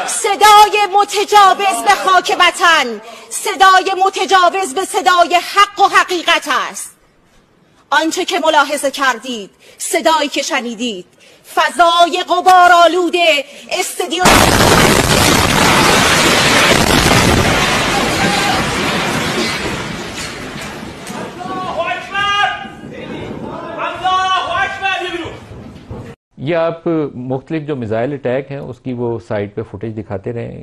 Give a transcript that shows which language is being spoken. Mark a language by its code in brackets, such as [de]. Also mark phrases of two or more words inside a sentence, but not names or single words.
[fa] صدای متجاوز به خاک وطن صدای متجاوز به صدای حق و حقیقت است. آنچه که ملاحظه کردید، صدایی که شنیدید، فضای غبارآلود استادیوم [hi] ये आप मुख्तलिफ जो [en] missile attack [hi] हैं उसकी वो साइड पे फुटेज दिखाते रहें।